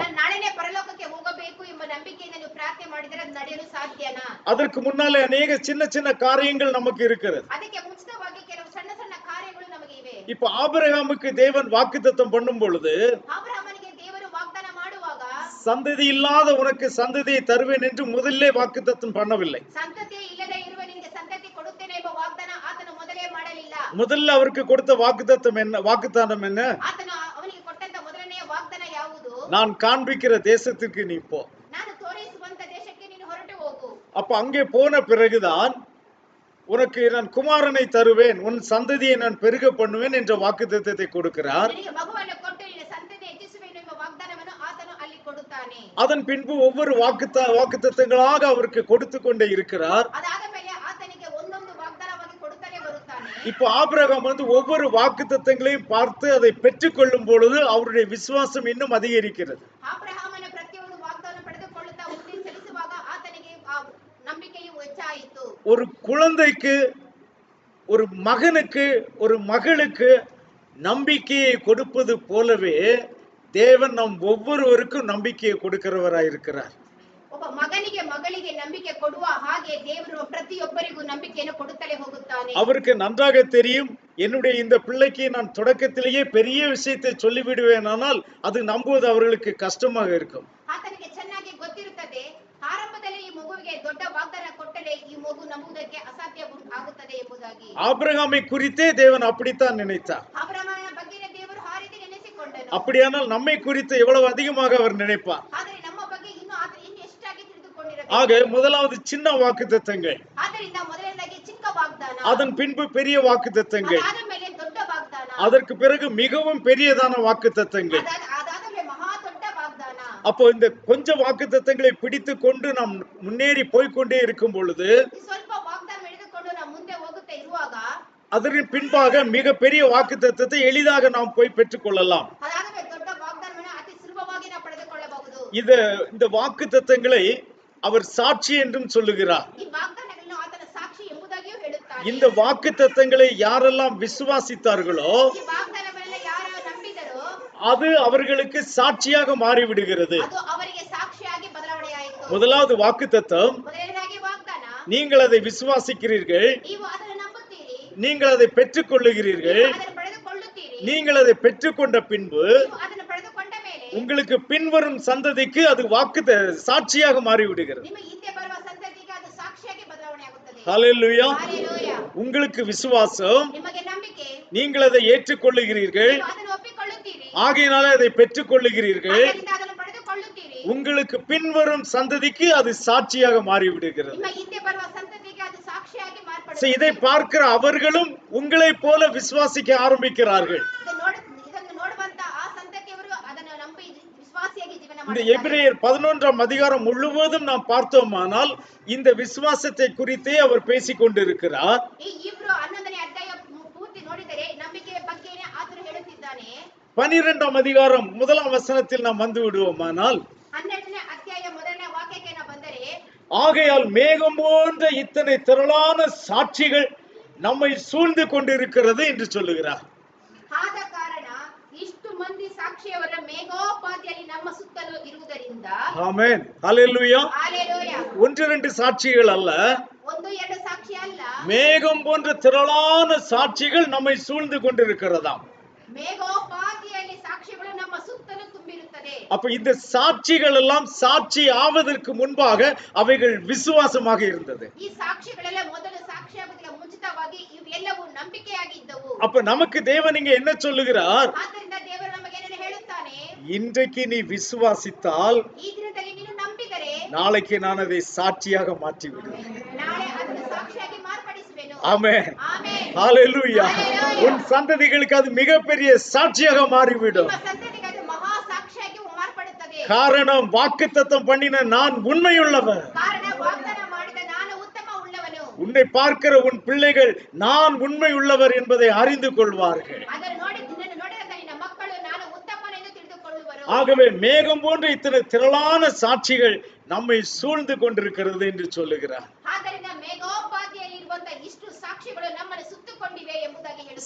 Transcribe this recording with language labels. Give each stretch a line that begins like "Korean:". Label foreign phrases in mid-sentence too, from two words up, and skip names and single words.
Kannada: ನಾನು ನಾಳೆನೇ ಪರಲೋಕಕ್ಕೆ ಹೋಗಬೇಕು ಎಂಬ ನಂಬಿಕೆಯಿಂದ ನೀವು ಪ್ರಾರ್ಥನೆ ಮಾಡಿದರೆ ಅದು ನಡೆಯಲು ಸಾಧ್ಯನಾ?
Tamil: அதற்கு முன்னாலே அநேக சின்ன சின்ன காரியங்கள் நமக்கு இருக்கிறது.
Kannada: ಅದಕ್ಕೆ ಮುಂಚಿತವಾಗಿ ಕೆಲವು ಸಣ್ಣ ಸಣ್ಣ ಕಾರ್ಯಗಳು ನಮಗೆ ಇವೆ.
Tamil: இப்ப ஆபிரகாமுக்கு தேவன் வாக்குத்தத்தம் பண்ணும் பொழுது
Kannada: ಆಬ್ರಹಾಮನಿಗೆ ದೇವರು ವಾಗ್ದಾನ ಮಾಡುವಾಗ
Tamil: சந்ததி இல்லாத உனக்கு சந்ததியை தருவேன் என்று முதல்ல வாக்குத்தத்தம் பண்ணவில்லை.
Kannada: ಸಂತತಿ ಇಲ್ಲದೆ ಇರುವ ನಿನಗೆ ಸಂತತಿ ಕೊಡುತ್ತೇನೆ ಎಂಬ ವಾಗ್ದಾನ ಆತನು ಮೊದಲೇ ಮಾಡಲಿಲ್ಲ.
Tamil: முதல்ல அவருக்கு கொடுத்த வாக்குத்தத்தம் என்ன? வாக்குத்தானம் என்ன?
Kannada: ಆತನು ಅವನಿಗೆ ಕೊಟ್ಟಂತ ಮೊದಲನೆಯ ವಾಗ್ದಾನ ಯಾವುದು?
Tamil: நான் காண்பிக்கிற தேசத்துக்கு நீ போ.
Kannada: ನಾನು ತೋರಿಸುವಂತ ದೇಶಕ್ಕೆ ನೀನು ಹೊರಟು ಹೋಗು.
Tamil: அப்ப அங்கே போன பிறகுதான் உனக்கு நான் குமாரனை தருவேன், உன் சந்ததியை நான் பெருக பண்ணுவேன் என்ற வாக்குத்தத்தத்தை கொடுக்கிறார்.
Kannada: ನಿನಗೆ ಮಗುವನ್ನು ಕೊಟ್ಟು ನಿನ್ನ ಸಂತತಿ ಹೆಚ್ಚಿಸುವೆನು ಎಂಬ ವಾಗ್ದಾನವನ್ನು ಆತನು ಅಲ್ಲಿ ಕೊಡುತ್ತಾನೆ.
Tamil: அதன் பின்பு ஒவ்வொரு வாக்குத்தத்தங்களாக அவருக்கு கொடுத்து கொண்டே இருக்கிறார்.
Kannada: ಅದಾದ ಮೇಲೆ ಆತನಿಗೆ ಒಂದೊಂದು ವಾಗ್ದಾನವಾಗಿ ಕೊಡುತ್ತಾನೆ ಬರುತ್ತಾನೆ.
Tamil: இப்போ ஆபிரகாம் ஒவ்வொரு வாக்குத்தத்தங்களையும் பார்த்து அதை பெற்றுக்கொள்ளும் பொழுது அவருடைய விசுவாசம் இன்னும் அதிகரிக்கிறது.
Kannada: ಆಬ್ರಹಾಮನ ಪ್ರತಿಯೊಂದು ವಾಗ್ದಾನ ಪಡೆದುಕೊಳ್ಳುತ್ತಾ ಮುಂದೆ ಚಲಿಸುವಾಗ ಆತನಿಗೆ ನಂಬಿಕೆಯು ಹೆಚ್ಚಾಯಿತು.
Tamil: ஒரு குழந்தைக்கு, ஒரு மகனுக்கு, ஒரு மகளுக்கு நம்பிக்கையை கொடுப்பது போலவே தேவன் நம் ஒவ்வொருவருக்கும் நம்பிக்கையை கொடுக்கிறவராயிருக்கிறார்.
Kannada: ಒಬ್ಬ ಮಗನಿಗೆ ಮಗಳಿಗೆ ನಂಬಿಕೆ ಕೊಡುವ ಹಾಗೆ ದೇವರು ಪ್ರತಿಯೊಬ್ಬರಿಗೂ ನಂಬಿಕೆಯನ್ನು ಕೊಡುತ್ತಲೇ ಹೋಗುತ್ತಾನೆ.
Tamil: அவருக்கு நன்றாக தெரியும், என்னுடைய இந்த பிள்ளைக்கு நான் தொடக்கத்திலேயே பெரிய விஷயத்தை சொல்லிவிடுவேனானால் அது நம்புவது அவர்களுக்கு கஷ்டமாக இருக்கும்.
Kannada: ಆತನಿಗೆ ಚೆನ್ನಾಗಿ ಗೊತ್ತಿರುತ್ತದೆ, ಆರಂಭದಲ್ಲಿ ಈ ಮಗುವಿಗೆ ದೊಡ್ಡ ವಾಗ್ದಾನ ಕೊಟ್ಟರೆ ಈ ಮಗು ನಂಬುವುದಕ್ಕೆ ಅಸಾಧ್ಯ ಆಗುತ್ತದೆ ಎಂಬುದಾಗಿ.
Tamil: ஆபிரகாமை குறித்தே தேவன் அப்படித்தான் நினைத்தார்.
Kannada: ಆಬ್ರಹಾಮನ ಬಗ್ಗೆ ದೇವರು ಆ ರೀತಿ ನೆನೆಸಿಕೊಂಡನು.
Tamil: அப்படியானால் நம்மை குறித்து எவ்வளவு அதிகமாக அவர் நினைப்பார்.
Kannada: ಆದರೆ ನಮ್ಮ ಬಗ್ಗೆ ಇನ್ನು ಎಷ್ಟಾಗಿ ತಿಳಿದುಕೊಂಡಿರಬೇಕು.
Tamil: ஆக முதலாவது சின்ன வாக்குத்தத்தங்கள்,
Kannada: ಆದ್ದರಿಂದ ಮೊದಲನೇದಾಗಿ ಚಿಕ್ಕ ವಾಗ್ದಾನ,
Tamil: அதன் பின்பு பெரிய வாக்குத்தத்தங்கள்,
Kannada: ಅದಾದ ಮೇಲೆ ದೊಡ್ಡ ವಾಗ್ದಾನ,
Tamil: அதற்கு பிறகு மிகவும் பெரியதான வாக்குத்தத்தங்கள்.
Kannada: ಅದಾದ ಮೇಲೆ ಮಹಾ ದೊಡ್ಡ ವಾಗ್ದಾನ.
Tamil: அப்போ இந்த கொஞ்ச வாக்குத்தத்தங்களை பிடித்து கொண்டு நாம் முன்னேறி போய்கொண்டே இருக்கும் பொழுது
Kannada: ಸ್ವಲ್ಪ ವಾಗ್ದಾನ ಹಿಡಿದುಕೊಂಡು ನಾವು ಮುಂದೆ ಹೋಗುತ್ತಾ ಇರುವಾಗ
Tamil: அதற்கு பின்பாக மிக பெரிய வாக்குத்தத்தத்தை எளிதாக நாம் போய் பெற்றுக்கொள்ளலாம்.
Kannada: ಅದಾದ ಮೇಲೆ ದೊಡ್ಡ ವಾಗ್ದಾನವನ್ನು ಅತಿ ಸುಲಭವಾಗಿ ನಾವು ಪಡೆದುಕೊಳ್ಳಬಹುದು.
Tamil: இந்த வாக்குத்தத்தங்களை அவர் சாட்சி என்றும் சொல்லுகிறார்.
Kannada: ಈ ವಾಗ್ದಾನಗಳನ್ನು ಆತನ ಸಾಕ್ಷಿ ಎಂಬುದಾಗಿಯೂ ಹೇಳುತ್ತಾನೆ.
Tamil: இந்த வாக்குத்தத்தங்களை யாரெல்லாம் விசுவாசித்தார்களோ
Kannada: ಈ ವಾಗ್ದಾನಗಳನ್ನು ಯಾರು ನಂಬಿದರೋ
Tamil: அது அவர்களுக்கு சாட்சியாக மாறிவிடுகிறது.
Kannada: ಅದು ಅವರಿಗೆ ಸಾಕ್ಷಿಯಾಗಿ ಬದಲಾವಣೆಯಾಯಿತು.
Tamil: முதலாவது வாக்குத்தத்தம்,
Kannada: ಮೊದಲನೇದಾಗಿ ವಾಗ್ದಾನ,
Tamil: நீங்கள் அதை விசுவாசிக்கிறீர்கள்,
Kannada: ನೀವು ಅದನ್ನು ನಂಬುತ್ತೀರಿ,
Tamil: நீங்கள் அதை பெற்றுக்கொள்ளுகிறீர்கள்.
Kannada: ಅದನ್ನು ಪಡೆದುಕೊಳ್ಳುತ್ತೀರಿ.
Tamil: நீங்கள் அதை பெற்றுக்கொண்ட பின்பு
Kannada: ನೀವು ಅದನ್ನು ಪಡೆದುಕೊಂಡ ಮೇಲೆ
Tamil: உங்களுக்கு பின்வரும் சந்ததிக்கு அது சாட்சியாக மாறிவிடுகிறது.
Kannada: ನಿಮ್ಮ ಹಿಂದೆ ಬರುವ ಸಂತತಿಗೆ ಅದು ಸಾಕ್ಷಿಯಾಗಿ ಬದಲಾವಣೆಯಾಗುತ್ತದೆ.
Tamil: ஹல்லேலூயா.
Kannada: ಹಲ್ಲೆಲೂಯಾ.
Tamil: உங்களுக்கு விசுவாசம்,
Kannada: ನಿಮಗೆ ನಂಬಿಕೆ,
Tamil: நீங்கள் அதை ஏற்றுக்கொள்ளுகிறீர்கள்,
Kannada: ನೀವು ಅದನ್ನು ಒಪ್ಪಿಕೊಳ್ಳುತ್ತೀರಿ,
Tamil: ஆகையினாலே அதை பெற்றுக்கொள்ளுகிறீர்கள்.
Kannada: ಆದ್ದರಿಂದ ಅದನ್ನು ಪಡೆದುಕೊಳ್ಳುತ್ತೀರಿ.
Tamil: உங்களுக்கு பின்வரும் சந்ததிக்கு அது சாட்சியாக மாறிவிடுகிறது.
Kannada: ನಿಮ್ಮ ಹಿಂದೆ ಬರುವ ಸಂತತಿಗೆ ಅದು ಸಾಕ್ಷಿಯಾಗಿ
Tamil: இதை
Kannada: ಮಾರ್ಪಡುತ್ತದೆ.
Tamil: பார்க்கிற அவர்களும் உங்களைப் போல விசுவாசிக்க ஆரம்பிக்கிறார்கள்.
Kannada: ಇದನ್ನು ನೋಡುವಂತ ಆ ಸಂತತಿಯವರು ಅದನ್ನು ನಂಬಿ ವಿಶ್ವಾಸಿಯಾಗಿ ಜೀವನ
Tamil: இந்த
Kannada: ಮಾಡುತ್ತಾರೆ.
Tamil: எபிரேயர் 11ஆம் அதிகாரம் முழுவதும் நாம் பார்த்தோமானால் இந்த விசுவாசத்தை குறித்தே அவர் பேசிக் கொண்டிருக்கிறார்.
Kannada: ಈ ಇಬ್ರು 11ನೇ ಅಧ್ಯಾಯ ಪೂರ್ತಿ ನೋಡಿದರೆ ನಂಬಿಕೆಯ ಬಗ್ಗೆನೇ ಆತನು ಹೇಳುತ್ತಿದ್ದಾನೆ.
Tamil: 12ஆம் அதிகாரம் 1ஆம் வசனத்தில் நாம் வந்து விடுவோமானால்
Kannada: 12ನೇ ಅಧ್ಯಾಯ ಮೊದಲನೇ ವಾಕ್ಯಕ್ಕೆ ನಾವು ಬಂದರೆ,
Tamil: ஆகையால் மேகம் போன்ற இத்தனை திரளான சாட்சிகள் நம்மை சூழ்ந்து கொண்டிருக்கிறது என்று சொல்லுகிறார்.
Kannada: ಆದ ಕಾರಣ ಇಷ್ಟು ಮಂದಿ ಸಾಕ್ಷಿಯವರ ಮೇಘೋಪಾದಿಯಲ್ಲಿ ನಮ್ಮ ಸುತ್ತಲೂ ಇರುವುದರಿಂದ,
Tamil: ஆமென், ஹல்லேலூயா.
Kannada: ಹಲ್ಲೆಲೂಯಾ,
Tamil: ஒன்று இரண்டு சாட்சிகள் அல்ல,
Kannada: ಒಂದು ಎರಡು ಸಾಕ್ಷಿ ಅಲ್ಲ,
Tamil: மேகம் போன்ற திரளான சாட்சிகள் நம்மை சூழ்ந்து கொண்டிருக்கிறதாம்.
Kannada: ಮೇಘೋಪಾದಿಯಲ್ಲಿ ಸಾಕ್ಷಿಗಳು ನಮ್ಮ ಸುತ್ತಲೂ ತುಂಬಿರುತ್ತದೆ.
Tamil: அப்ப இந்த சாட்சிகள் எல்லாம் சாட்சி ஆவதற்கு முன்பாக அவைகள் விசுவாசமாக இருந்தது.
Kannada: ಈ ಸಾಕ್ಷಿಗಳೆಲ್ಲ ಮೊದಲು ಸಾಕ್ಷಿಯಾಗುವುದಕ್ಕೆ ಮುಂಚಿತವಾಗಿ ಇವೆಲ್ಲವೂ ನಂಬಿಕೆಯಾಗಿದ್ದವು.
Tamil: அப்ப நமக்கு தேவன் இங்க என்ன சொல்லுகிறார்?
Kannada: ಆದ್ದರಿಂದ ದೇವರು ನಮಗೆ ಏನನ್ನು ಹೇಳುತ್ತಾನೆ,
Tamil: இன்றைக்கு நீ விசுவாசித்தால்
Kannada: ಈ ದಿನದಲ್ಲಿ ನೀನು ನಂಬಿದರೆ
Tamil: நாளைக்கு நான் அதை சாட்சியாக மாற்றி விடுவேன்.
Kannada: ನಾಳೆ ಅದನ್ನು ಸಾಕ್ಷಿಯಾಗಿ ಮಾರ್ಪಡಿಸುವೆನು.
Tamil: ஆமென்.
Kannada: ಆಮೆನ್.
Tamil: ஹalleluya.
Kannada: Hallelujah.
Tamil: உன் சந்ததிகளுக்கு அது மிகப்பெரிய சாட்சியாக மாறிவிடும்.
Kannada: ನಿಮ್ಮ ಸಂತತಿಗೆ ಅದು ಮಹಾ ಸಾಕ್ಷಿಯಾಗಿ ಮಾರ್ಪಡುತ್ತದೆ.
Tamil: காரணம் வாக்குத்தத்தம் பண்ணின நான் உண்மையுள்ளவர்.
Kannada: ಕಾರಣ ವಾಗ್ದಾನ ಮಾಡಿದ ನಾನು ಉತ್ತಮ ಉಳ್ಳವನು.
Tamil: உன்னை பார்க்கிற உன் பிள்ளைகள் நான் உண்மையுள்ளவர் என்பதை அறிந்து கொள்வார்கள்.
Kannada: ಅದನ್ನು ನೋಡಿ ನಿನ್ನನ್ನು ನೋಡಿದ ನಿನ್ನ ಮಕ್ಕಳು ನಾನು ಉತ್ತಮನೆಂದು ತಿಳಿದುಕೊಳ್ಳುವರು.
Tamil: ஆகவே மேகம் போன்ற இத்தனை திரளான சாட்சிகள் நம்மை சூழ்ந்து கொண்டிருக்கிறது என்று சொல்லுகிறார்.
Kannada: ಆದ್ದರಿಂದ ಮೇಘೋಪಾದಿಯಲ್ಲಿ ಇರುವಂತ ಇಷ್ಟು ಸಾಕ್ಷಿಗಳು ನಮ್ಮನ್ನು ಸುತ್ತುಕೊಂಡಿವೆ ಎಂಬುದಾಗಿ ಹೇಳುತ್ತಾರೆ.